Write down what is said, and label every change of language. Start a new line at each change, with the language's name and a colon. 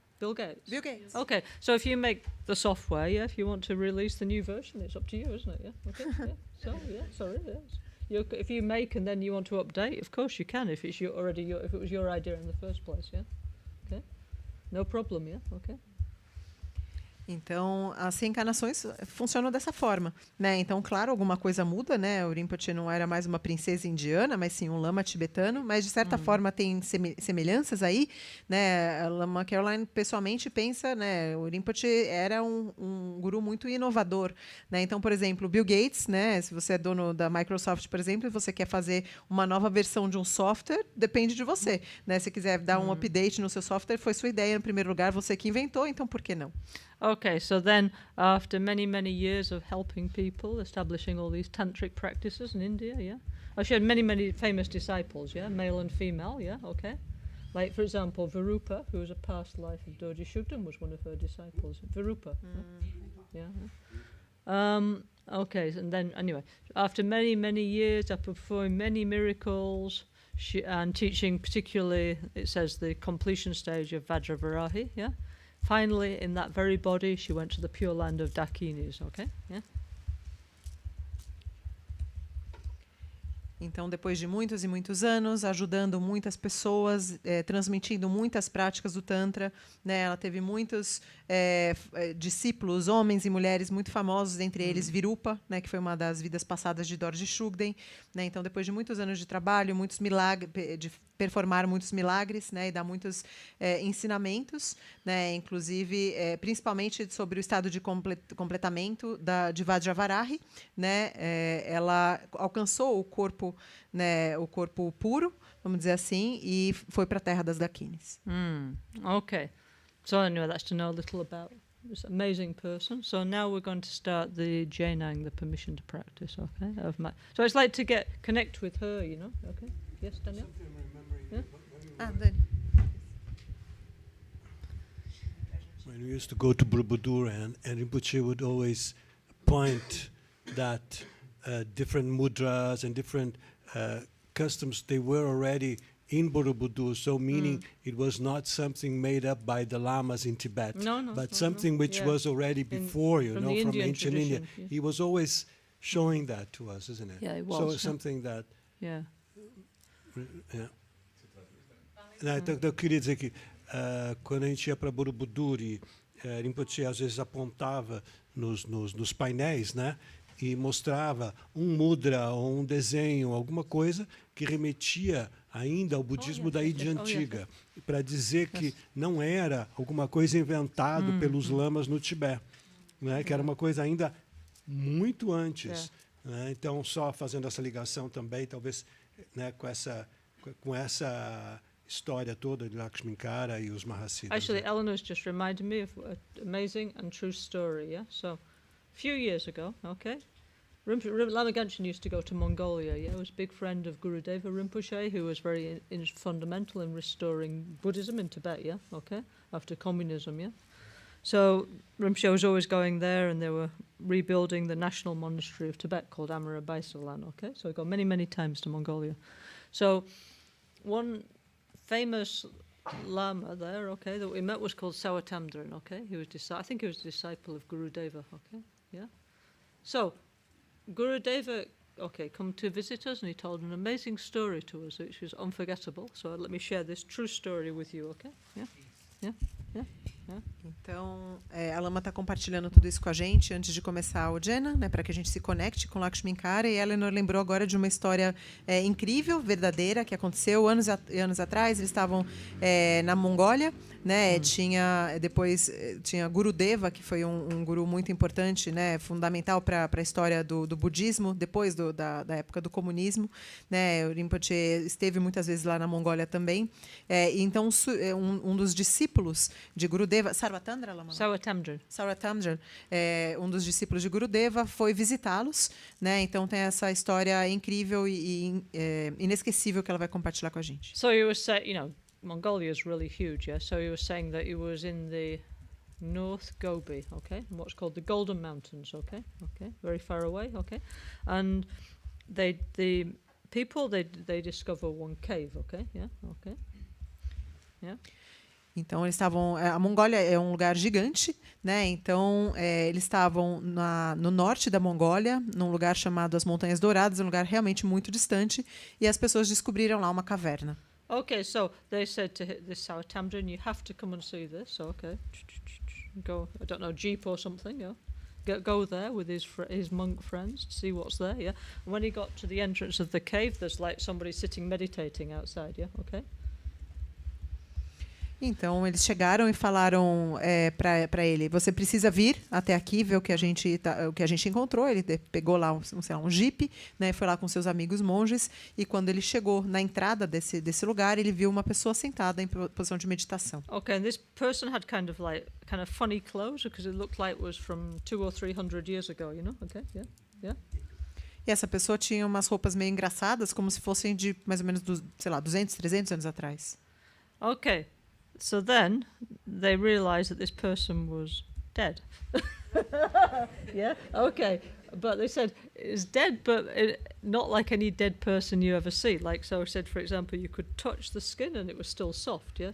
English: Bill Gates. Bill Gates. Okay, so if you make the software, yeah, if you want to release the new version, it's up to you, isn't it? Yeah. Okay. Yeah. So yeah, sorry. Yes. If you make and then you want to update, of course you can. If it's if it was your idea in the first place, yeah. Okay. No problem. Yeah. Okay.
Portuguese: Então, as reencarnações funcionam dessa forma, né? Então, claro, alguma coisa muda, né? O Rinpoche não era mais uma princesa indiana, mas sim um lama tibetano, mas de certa forma tem semelhanças aí, né? A Lama Caroline pessoalmente pensa, né? O Rinpoche era um guru muito inovador, né? Então, por exemplo, Bill Gates, né? Se você é dono da Microsoft, por exemplo, e você quer fazer uma nova versão de um software, depende de você, né? Se quiser dar um update no seu software, foi sua ideia no primeiro lugar, você que inventou, então por que não?
English: Okay, so then after many, many years of helping people, establishing all these tantric practices in India, yeah? She had many, many famous disciples, yeah? Male and female, yeah? Okay. Like, for example, Virupa, who was a past life of Dorje Shugden, was one of her disciples. Virupa. Yeah. Okay, and then, anyway, after many, many years of performing many miracles, and teaching particularly, it says, the completion stage of Vajravarahi, yeah? Finally, in that very body, she went to the pure land of Dakinis, okay? Yeah.
Portuguese: Então, depois de muitos e muitos anos, ajudando muitas pessoas, transmitindo muitas práticas do Tantra, né? Ela teve muitos discípulos, homens e mulheres muito famosos, entre eles Virupa, né? Que foi uma das vidas passadas de Dorje Shugden. Né? Então, depois de muitos anos de trabalho, muitos milagres, de performar muitos milagres, né? E dar muitos ensinamentos, né? Inclusive, principalmente sobre o estado de completamento de Vajravarahi, né? Ela alcançou o corpo, né? O corpo puro, vamos dizer assim, e foi para a terra das Dakinis.
English: Okay. So anyway, that's to know a little about this amazing person. So now we're going to start the Jainang, the permission to practice, okay? So it's like to connect with her, you know, okay? Yes, Daniel? Something I'm remembering. Yeah? When we Dani. When we used to go to Borobudur, and Rinpoche would always point that different mudras and different customs, they were already in Borobudur, so meaning it was not something made up by the lamas in Tibet, but something which was already before, from from Indian ancient India. tradition, yeah. He was always showing that to us, isn't it? Yeah, it So was, it's yeah. something that... Yeah.
Portuguese: Então, eu queria dizer que quando a gente ia para Borobudur, Rinpoche às vezes apontava nos painéis, né, e mostrava um mudra ou um desenho, alguma coisa que remetia ainda ao budismo da Índia antiga, para dizer que não era alguma coisa inventada pelos lamas no Tibete, né, que era uma coisa ainda muito antes. Né, então, só fazendo essa ligação também, talvez, né, com essa história toda de Lakshminkara e os Mahasiddhas.
English: Actually, Eleanor's just reminded me of an amazing and true story, yeah? So, a few years ago, okay, Lama Gangchen used to go to Mongolia, yeah? He was a big friend of Gurudeva Rinpoche, who was very fundamental in restoring Buddhism in Tibet, yeah? Okay, after communism, yeah? So, Rinpoche was always going there, and they were rebuilding the national monastery of Tibet called Amara Baisalan, okay? So, he got many, many times to Mongolia. So, one famous Lama there, okay, that we met was called Sawatamdran, okay? He was I think he was a disciple of Gurudeva, okay? Yeah? So, Gurudeva, okay, come to visit us, and he told an amazing story to us, which was unforgettable. So let me share this true story with you, okay? Yeah? Yeah? Yeah? Yeah?
Portuguese: Então, a Lama está compartilhando tudo isso com a gente antes de começar o Jena, né, para que a gente se conecte com Lakshminkara. E a Eleanor lembrou agora de uma história incrível, verdadeira, que aconteceu anos atrás. Eles estavam na Mongólia, né? Depois tinha Gurudeva, que foi um guru muito importante, né, fundamental para a história do budismo, depois da época do comunismo. Né? O Rinpoche esteve muitas vezes lá na Mongólia também. E então, um dos discípulos de Gurudeva, Sarvatandra, Lama? Sawatamdran, um dos discípulos de Gurudeva, foi visitá-los, né? Então tem essa história incrível e inesquecível que ela vai compartilhar com a gente.
English: So he was saying, you know, Mongolia is really huge, yeah? So he was saying that he was in the North Gobi, okay? In what's called the Golden Mountains, okay? Okay, very far away, okay? And the people, they discover one cave, okay? Yeah, okay. Yeah.
Portuguese: Então eles estavam, a Mongólia é um lugar gigante, né? Então eles estavam no norte da Mongólia, num lugar chamado as Montanhas Douradas, um lugar realmente muito distante, e as pessoas descobriram lá uma caverna.
English: Okay, so they said to this Sawatamdran, you have to come and see this. Okay, go, I don't know, jeep or something, yeah. Go there with his monk friends to see what's there, yeah. And when he got to the entrance of the cave, there's like somebody sitting meditating outside, yeah. Okay.
Portuguese: Então eles chegaram e falaram para ele: você precisa vir até aqui ver o que a gente encontrou. Ele pegou lá um jipe, né, foi lá com seus amigos monges, e quando ele chegou na entrada desse lugar, ele viu uma pessoa sentada em posição de meditação.
English: Okay, and this person had kind of funny clothes because it looked like it was from 200 or 300 years ago, you know? Okay, yeah, yeah.
Portuguese: E essa pessoa tinha umas roupas meio engraçadas, como se fossem de mais ou menos 200, 300 anos atrás.
English: Okay. So then they realized that this person was dead. Yeah, okay. But they said it's dead, but not like any dead person you ever see. Like, so I said, for example, you could touch the skin and it was still soft, yeah?